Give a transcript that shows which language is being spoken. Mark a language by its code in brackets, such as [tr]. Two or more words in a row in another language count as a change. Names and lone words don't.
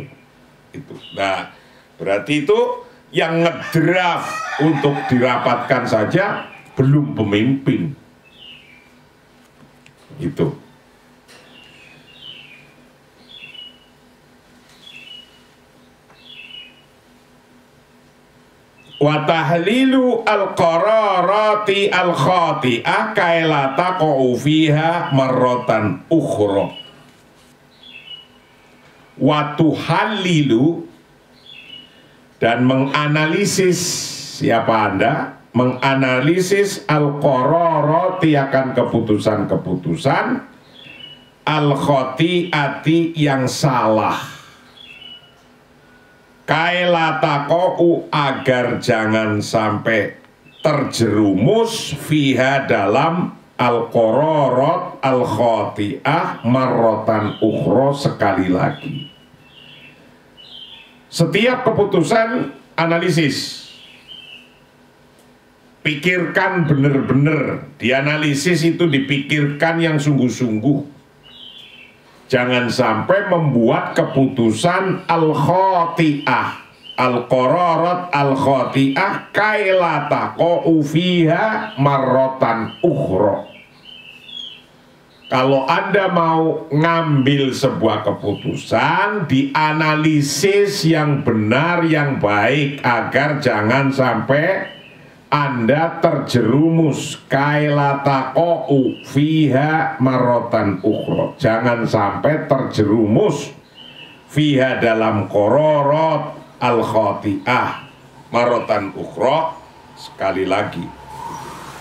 [id] Nah, berarti itu yang ngedraft untuk dirapatkan saja belum pemimpin. [ar] Itu. وتحليل القرارات الخاطئة كيلا تقع فيها مرة أخرى. وتحلل [id] dan menganalisis, siapa Anda? Menganalisis al-qararati akan keputusan-keputusan al-khati'ati yang salah. [ar] كيلا تقع [id] agar jangan sampai terjerumus [ar] fiha dalam القرارات الخاطئة مرة أخرى, [id] sekali lagi. Setiap keputusan analisis, pikirkan benar-benar, dianalisis itu dipikirkan yang sungguh-sungguh. Jangan sampai membuat keputusan [ar] الخاطئة، القرارات الخاطئة كيلا تقع فيها مرة أخرى. [id] Kalau Anda mau ngambil sebuah keputusan, dianalisis yang benar, yang baik, agar jangan sampai Anda terjerumus [ar] كيلا تقع فيها مرة أخرى. [id] Jangan sampai terjerumus fiha dalam [ar] قرارات الخاطئة مرة أخرى, [id] sekali lagi.